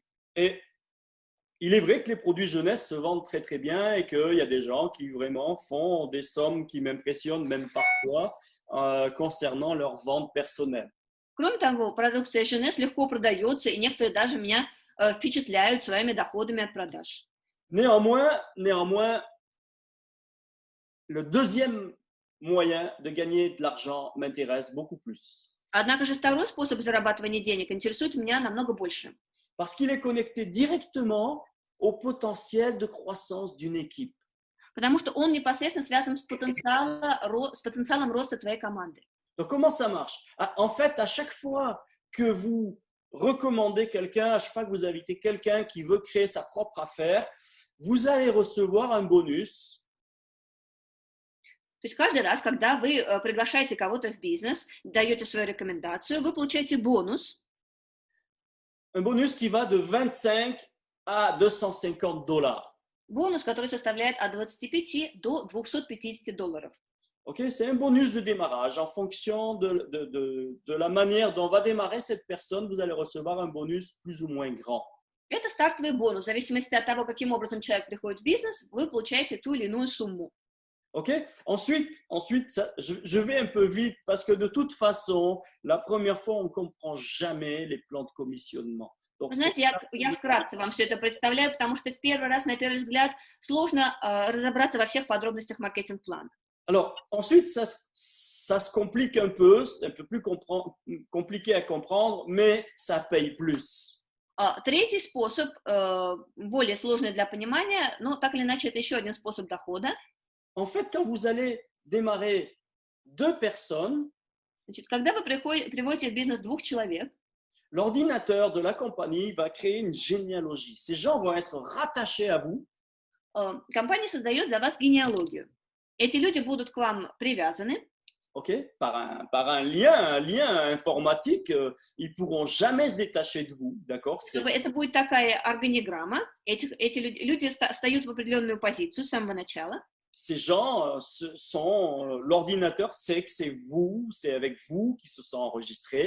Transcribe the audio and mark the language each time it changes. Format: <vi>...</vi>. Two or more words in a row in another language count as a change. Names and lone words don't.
<fr>Et il est vrai que les produits jeunesse se vendent très très bien et qu'il y a des gens qui vraiment font des sommes qui m'impressionnent même parfois concernant leur vente personnelle.</fr> <ru>Кроме того, продукция Женес легко продается, и некоторые даже меня впечатляют своими доходами от продаж.</ru> <fr>Néanmoins, le deuxième moyen de gagner de l'argent m'intéresse beaucoup plus.</fr> <ru>Однако же второй способ зарабатывания денег интересует меня намного больше.</ru> <fr>Parce qu'il est connecté directement au potentiel de croissance d'une équipe.</fr> <ru>Потому что он непосредственно связан с потенциалом роста твоей команды.</ru> <fr>Donc, comment ça marche? En fait, à chaque fois que vous recommandez quelqu'un, à chaque fois que vous invitez quelqu'un qui veut créer sa propre affaire, vous allez recevoir un bonus.</fr> <ru>То есть каждый раз, когда вы приглашаете кого-то в бизнес, даете свою рекомендацию, вы получаете бонус.</ru> <fr>Un bonus qui va de 25 à 250 $.</fr> <ru>Бонус, который составляет от 25 до 250 $.</ru> <fr>Okay, c'est un bonus de démarrage. En fonction de la manière dont va démarrer cette personne, vous allez recevoir un bonus plus ou moins grand.</fr> <ru>Это стартовый бонус. В зависимости от того, каким образом человек приходит в бизнес, вы получаете ту или иную сумму.</ru> <fr>Ok. Ensuite je vais un peu vite parce que de toute façon, la première fois, on ne comprend jamais les plans de commissionnement.</fr> <ru>Вы</ru> <fr>Donc, c'est</fr> <ru>знаете,</ru> <fr>ça</fr> <ru>я вкратце вам все это представляю, потому что в первый раз, на первый взгляд, сложно разобраться во всех подробностях маркетинг-плана.</ru> <fr>Alors, ensuite, ça se complique un peu, c'est un peu plus compliqué à comprendre, mais ça paye plus.</fr> <ru>Третий способ, более сложный для понимания, но так или иначе это еще один способ дохода.</ru> <fr>En fait, quand vous allez démarrer 2 personnes,</fr> <ru>Значит, когда вы приводите в бизнес 2 человек,</ru> <fr>l'ordinateur de la compagnie va créer une généalogie. Ces gens vont être rattachés à vous.</fr> <ru>Компания создает для вас генеалогию. Эти люди будут к вам привязаны.</ru> <fr>Okay, par un lien informatique, ils pourront jamais se détacher de vous, d'accord?</fr> <ru>Это будет такая органиграмма. Эти люди встают в определенную позицию с самого начала.</ru> <fr>Ces gens l'ordinateur sait que c'est vous, c'est avec vous qui se sont enregistrés.</fr>